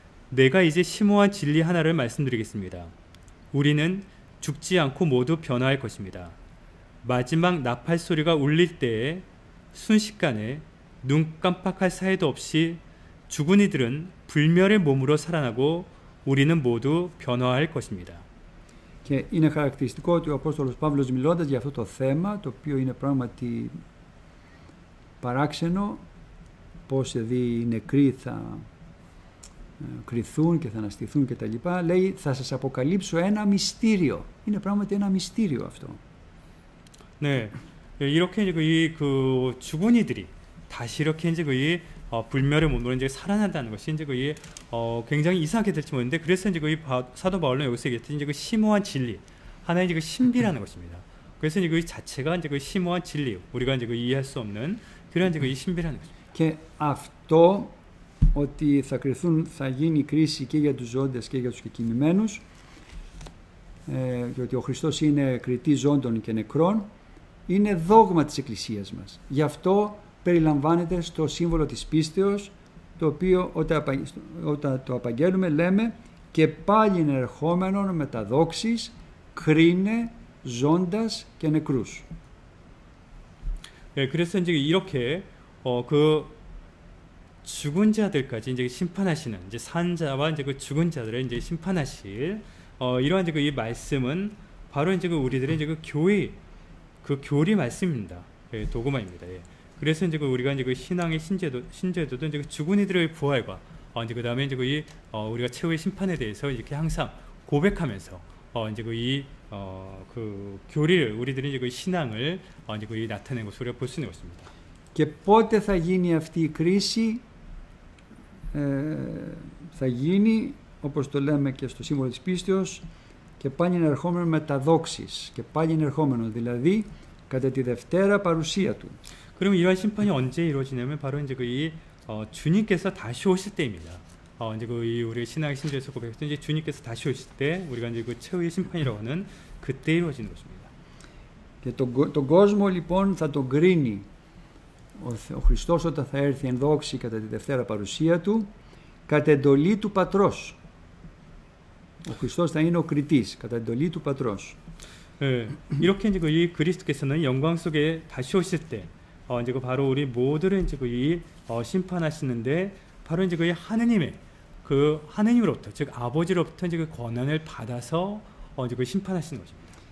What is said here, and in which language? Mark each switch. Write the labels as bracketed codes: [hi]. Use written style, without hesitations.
[ko] 내가 이제 심오한 진리 하나를 말씀드리겠습니다. 우리는 죽지 않고 모두 변화할 것입니다. 마지막 나팔 소리가 울릴 때에 순식간에 눈 깜빡할 사이도 없이 죽은 이들은 불멸의 몸으로 살아나고 우리는 모두 변화할 것입니다. [el] Και είναι χαρακτηριστικό ότι ο Απόστολος Παύλος μιλώντας για αυτό το θέμα, το οποίο είναι πράγματι παράξενο, πώς οι νεκροί θα κριθούν και θα αναστηθούν κτλ. Λέει θα σας αποκαλύψω ένα μυστήριο. Είναι πράγματι ένα μυστήριο αυτό. [ko] 네, 이렇게 이제 그 죽은 이들이 다시 이렇게 이제 그 불멸의 몸으로 이제 살아난다는 것이 이제 그 굉장히 이상하게 될지 모르는데 그래서 이제 그 사도 바울은 여기서 얘기했듯이 이제 그 심오한 진리, 하나의 이제 그 신비라는 것입니다. 그래서 이제 그 자체가 이제 그 심오한 진리, 우리가 이제 그 이해할 수 없는 그런 이제 그 신비라는 것입니다. [el] Και αυτό ότι θα κριθούν, θα γίνει κρίση και για τους ζώντες και για τους κεκοιμημένους, και ότι ο Χριστός είναι κριτής ζώντων και νεκρών, είναι δόγμα της Εκκλησίας μας. Γι' αυτό περιλαμβάνεται στο σύμβολο της πίστεως, το οποίο όταν το απαγγέλουμε λέμε και πάλι ερχόμενον με τα δόξης κρίνε ζώντας και νεκρούς. [ko] 네, 그래서 이제 이렇게 그 죽은 자들까지 이제 심판하시는 이제 산 자와 이제 그 죽은 자들을 이제 심판하실 이러한 이제 이 말씀은 바로 이제 그 우리들의 이제 그 교리 말씀입니다. 예, 도구마입니다. 예. 그래서 이제 그 우리가 이제 그 신앙의 신제도도 이제 그 죽은 이들의 부활과 이제 그 다음에 이제 그 우리가 최후의 심판에 대해서 이렇게 항상 고백하면서 이제 그 교리를 우리들이 이제 그 신앙을 이제 그 나타내는 것을 우리가 볼 수 있는 것입니다. [el] Και πότε θα γίνει αυτή η κρίση? Θα γίνει, όπως το λέμε και στο σύμβολο της πίστεως, και πάλι ενερχόμενο με τα δόξης, και πάλι ενερχόμενο, δηλαδή κατά τη δευτέρα παρουσία του. [ko] 그럼 이러한 심판이 언제 이루어지냐면 바로 이제 이 주님께서 다시 오실 때입니다. 이제 이 우리 신앙의 신조에서 고백했던 이제 주님께서 다시 오실 때 우리가 이제 그 최후의 심판이라고 하는 그때 이루어지는 것입니다. [el] Και τον κόσμο λοιπόν θα τον κρίνει ο Χριστός όταν θα έρθει εν δόξη κατά τη δευτέρα παρουσία του, κατ' εντολή του Πατρός. Ο Χριστός θα είναι ο κριτής κατά εντολή του Πατρός. [ko] 이렇게 이제 이 그리스도께서는 영광 속에 다시 오실 때 이제 바로 우리 모두를 이제 심판하시는데 바로 이제 그 하느님의 그 하느님으로부터 즉 아버지로부터 이제 그 권한을 받아서 이제 심판하시는 것입니다.